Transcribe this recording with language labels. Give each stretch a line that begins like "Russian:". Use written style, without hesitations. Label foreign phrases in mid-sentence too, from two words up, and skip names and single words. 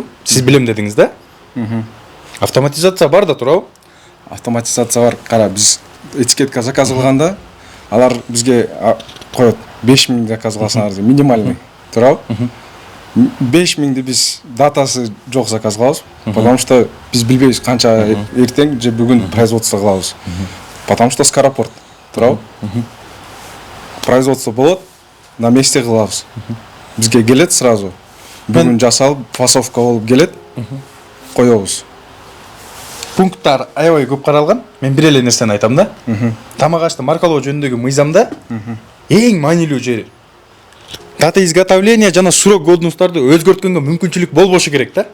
Kyrgyz: Сиз билем дедиңиз да? Автоматизация бар да, туурабы? автоматизация бар. Кара, биз этикетка заказ кылганда алар бизге коет 5000 заказ кыласыңар, минимальный. Туурабы? 5000ди биз датасы жок заказ кылабыз,
Russian: потому что
Kyrgyz: биз билбейбиз канча эртең же бүгүн производство кылабыз.
Russian: Потому что скоропорт.
Kyrgyz: Туурабы? Производство болот,
Russian: на месте
Kyrgyz: кылабыз. Бизге келет сразу. Бүгүн жасалып, фасовка болуп келет. Коебуз. Пункттар аябай көп каралган. Мен бир эле нерсени айтам да. Тамак ашты маркалоо жөнүндөгү мыйзамда эң маанилүү жери
Russian: дата изготовления
Kyrgyz: жана
Russian: срок годностьтарды
Kyrgyz: өзгөрткөнгө мүмкүнчүлүк болбошу керек да.